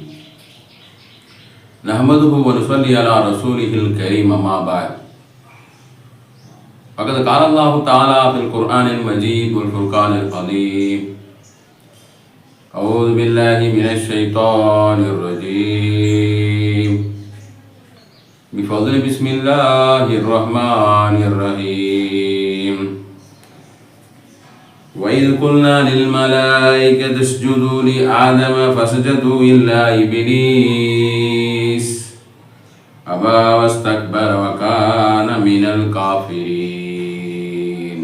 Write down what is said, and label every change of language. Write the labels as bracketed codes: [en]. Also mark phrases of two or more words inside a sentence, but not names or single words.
[ar] نحمده ونصلي على رسوله الكريم. أما بعد. فقد قال الله تعالى في القرآن المجيد والفرقان العظيم. أعوذ بالله من الشيطان الرجيم. بفضل بسم الله الرحمن الرحيم. وإذ قلنا للملائكة اسجدوا لآدم فسجدوا إلا إبليس أبى واستكبر وكان من الكافرين.